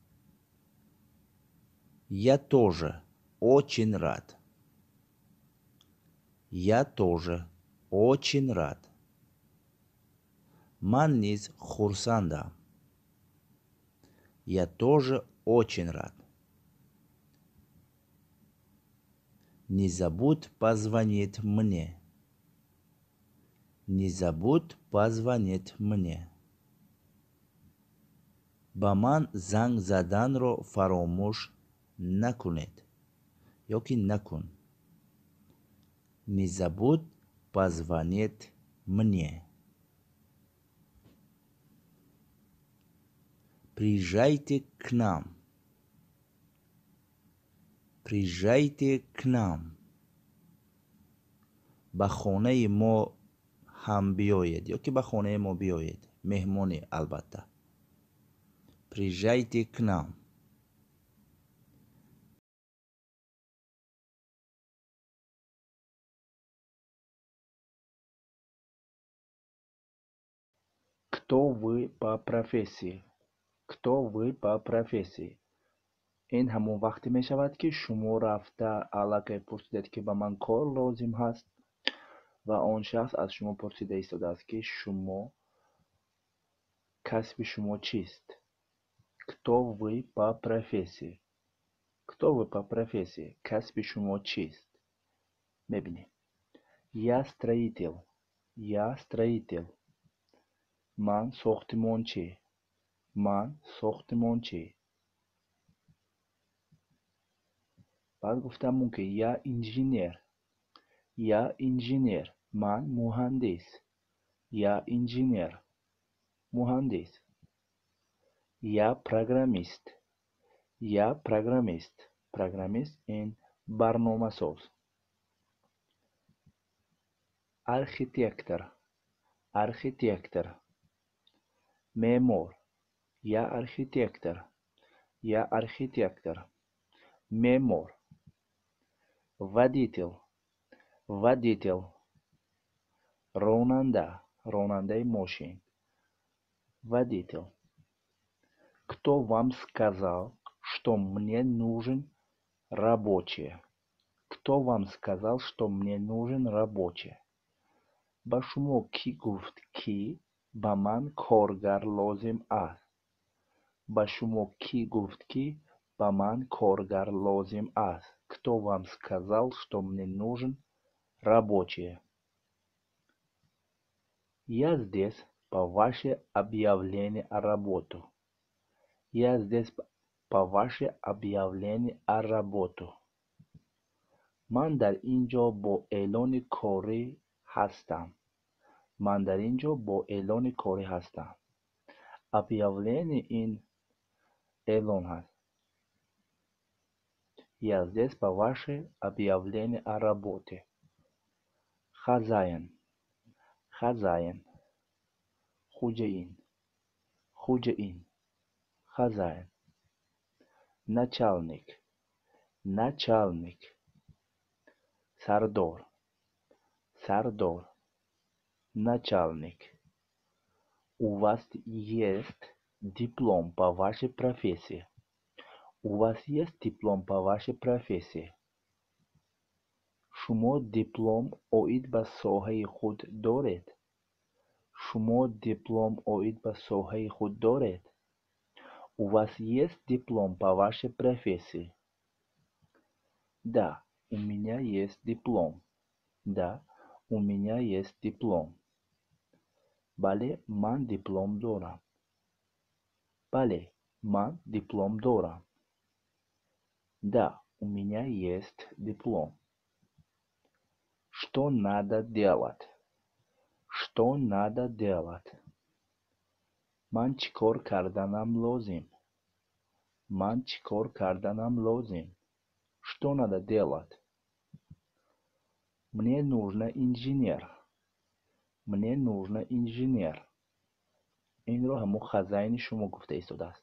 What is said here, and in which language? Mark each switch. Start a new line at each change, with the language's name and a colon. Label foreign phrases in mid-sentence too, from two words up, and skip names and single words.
Russian: Я тоже очень рад. Я тоже очень рад.
Tajik: ман низ хурсандам.
Russian: Я тоже очень рад. Не забудь позвонить мне. Не забудь позвонить мне.
Tajik: ба ман занг заданро фаромӯш накунед ёки накун.
Russian: Не забудь позвонить мне. Приезжайте к нам. Приезжайте к нам.
Tajik: ба хонаи мо ҳам биёед ёки ба хонаи мо биёед. меҳмонӣ албатта.
Russian: Приезжайте к нам. Кто вы по профессии? Кто вы по профессии?
Tajik: ин ҳамон вақте мешавад ки шумо рафта аллакай пурсидед ки ба ман кор лозим ҳаст ва он шахс аз шумо пурсида истодааст ки шумо касби шумо чист?
Russian: Кто вы по профессии? Кто вы по профессии?
Tajik: Касби шумо чист? Мебинед.
Russian: Я строитель. Я строитель.
Tajik: Ман сохтмончӣ. Ман сохтмончӣ. баъд гуфтам ки
Russian: я инженер. Я инженер.
Tajik: Ман муҳандис.
Russian: Я инженер. муҳандис. Я программист. Я программист.
Tajik: Программист ин барномасоз.
Russian: Архитектор. Архитектор. Меъмор. Я архитектор. Я архитектор. Меъмор. Водитель. Водитель.
Tajik: Ронанда. Ронандаи мошин.
Russian: Водитель. Кто вам сказал, что мне нужен рабочий? Кто вам сказал, что мне нужен рабочий?
Tajik: ба шумо кӣ гуфт ки ба ман коргар лозим аст? ба шумо кӣ гуфт ки ба ман коргар лозим аст?
Russian: Кто вам сказал, что мне нужен рабочий? Я здесь по ваше объявление о работу. Я здесь по ваше объявление о работу.
Tajik: ман дар ин ҷо бо эълони корӣ ҳастам. ман дар ин ҷо бо эълони корӣ ҳастам. Объявление ин эълон ҳаст.
Russian: Я здесь по ваше объявление о работе. Хозяин. Хозяин.
Tajik: Хуҷаин. Хуҷаин.
Russian: Хозяин. Начальник. Начальник.
Tajik: Сардор. Сардор.
Russian: Начальник. У вас есть диплом по вашей профессии? У вас есть диплом по вашей профессии?
Tajik: шумо диплом оид ба соҳаи худ доред? шумо диплом оид ба соҳаи худ доред?
Russian: У вас есть диплом по вашей профессии? Да, у меня есть диплом. Да, у меня есть диплом.
Tajik: бале, ман диплом дорам. бале, ман диплом дорам.
Russian: Да, у меня есть диплом. Что надо делать? Что надо делать?
Tajik: ман чӣ кор карданам лозим? ман чӣ кор карданам лозим?
Russian: Что надо делать? Мне нужно инженер. Мне нужно инженер.
Tajik: инро ҳамо хозяини шумо гуфта истодааст.